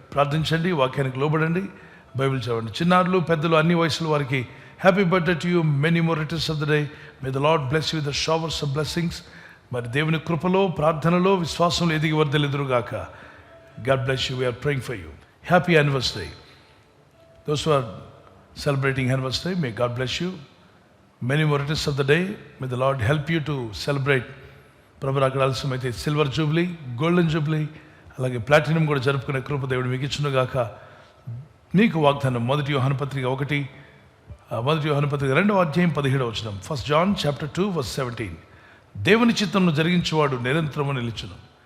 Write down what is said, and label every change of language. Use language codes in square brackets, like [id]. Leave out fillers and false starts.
[te] ప్రార్థించండి, వాక్యానికి లోబడండి, బైబిల్ చదవండి. చిన్నారులు, పెద్దలు, అన్ని వయసుల వారికి [en] Happy birthday to you, many more returns of the day. May the lord bless you with the showers of blessings. [te] మరి దేవుని కృపలో, ప్రార్థనలో, విశ్వాసంలో ఎదిగి వర్ధలెదురుగాక. [en] God bless you. We are praying for you. Happy anniversary. Those who are celebrating anniversary, may God bless you. Many more returns of the day. May the Lord help you to celebrate. [te] ప్రభు అక్కడ ఆలస్యమైతే silver Jubilee, golden Jubilee, అలాగే platinum కూడా జరుపుకునే కృప దేవుడు మీకు ఇచ్చునుగాక. నీకు వాగ్దానం. మొదటి యోహాను పత్రిక 2వ అధ్యాయం 17వ వచనం. [en] 1 John chapter 2 verse 17. [te] దేవుని చిత్తంను జరిగించేవాడు నిరంతరము నిలుచును.